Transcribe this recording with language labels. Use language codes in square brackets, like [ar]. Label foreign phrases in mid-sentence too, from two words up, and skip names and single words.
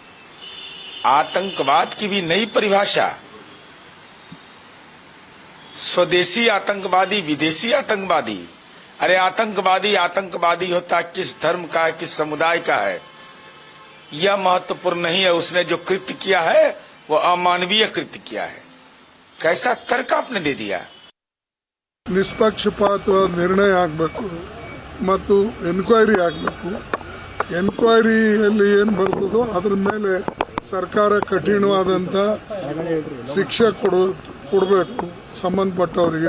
[hi] आतंकवाद की भी नई परिभाषा, स्वदेशी आतंकवादी, विदेशी आतंकवादी। अरे आतंकवादी आतंकवादी होता किस धर्म का है, किस समुदाय का है, यह महत्वपूर्ण नहीं है। उसने जो कृत्य किया है वो अमानवीय कृत्य किया है। कैसा तर्क आपने दे दिया? [kn] ನಿಷ್ಪಕ್ಷಪಾತವಾದ ನಿರ್ಣಯ ಆಗಬೇಕು ಮತ್ತು ಎನ್ಕ್ವೈರಿ ಆಗಬೇಕು. ಎನ್ಕ್ವೈರಿಯಲ್ಲಿ ಏನು ಬರ್ತದೋ ಅದರ ಮೇಲೆ ಸರ್ಕಾರ ಕಠಿಣವಾದಂತ ಶಿಕ್ಷೆ ಕೊಡಬೇಕು ಸಂಬಂಧಪಟ್ಟವರಿಗೆ.